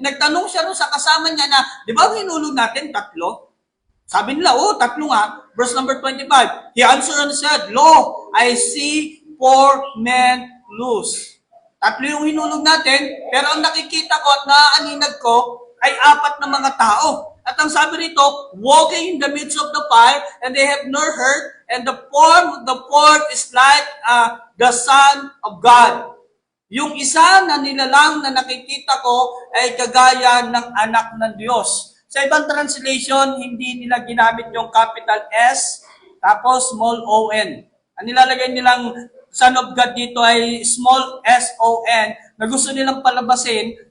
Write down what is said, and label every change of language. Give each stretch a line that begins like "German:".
Filipino: Nagtanong siya rin sa kasama niya na, di ba hinulog natin 3? Sabi nila, 3 nga.
English: Verse number 25. He answered and said, lo, I see 4 men loose.
Filipino: 3 yung hinulog natin, pero ang nakikita ko at naaaninag ko ay 4 na mga tao. At ang sabi rito,
English: walking in the midst of the fire, and they have no hurt, and the form of the fourth is like the Son of God.
Filipino: Yung isa na nilalang na nakikita ko ay kagaya ng anak ng Diyos. Sa ibang translation, hindi nila ginamit yung capital S, tapos small O-N. Ang nilalagay nilang Son of God dito ay small S-O-N, na gusto nilang palabasin